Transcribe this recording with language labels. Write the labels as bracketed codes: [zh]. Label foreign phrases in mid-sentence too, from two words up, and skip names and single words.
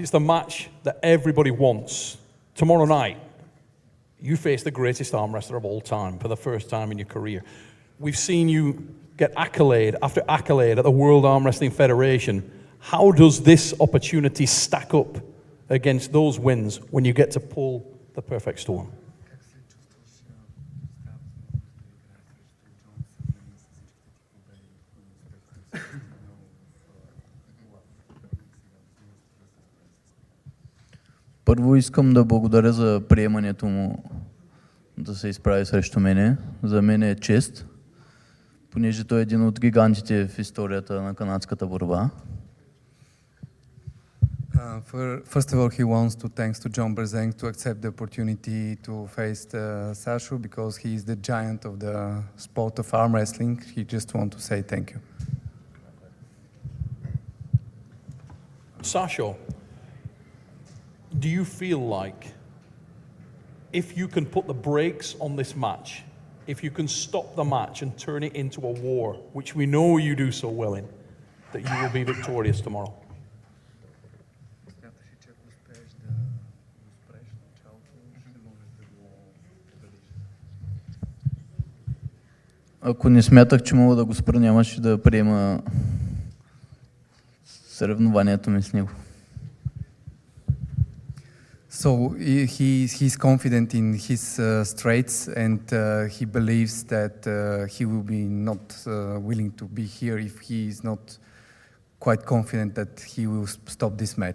[en] It's the match that everybody wants. Tomorrow night, you face the greatest arm wrestler of all time for the first time in your career. We've seen you get accolade after accolade at the World Arm Wrestling Federation. How does this opportunity stack up against those wins when you get to pull the perfect storm? [bg] Първо искам да благодаря за приемането му да се изправи срещу мене. За мен е чест, понеже той е един от гигантите в историята на канадската борба. [en] First of all, he wants to thanks to John Brzenk to accept the opportunity to face Sasho because he is the giant of the sport of arm wrestling. He just want to say thank you. Sasho, do you feel like if you can put the brakes on this match, if you can stop the match and turn it into a war, which we know you do so well in, that you will be victorious tomorrow? [bg] Ако не смятах, че мога да го спра, нямаше да приема съревнованието ми с него. [en] So he's confident in his strengths, and he believes that he will be not willing to be here if he is not quite confident that he will stop this match.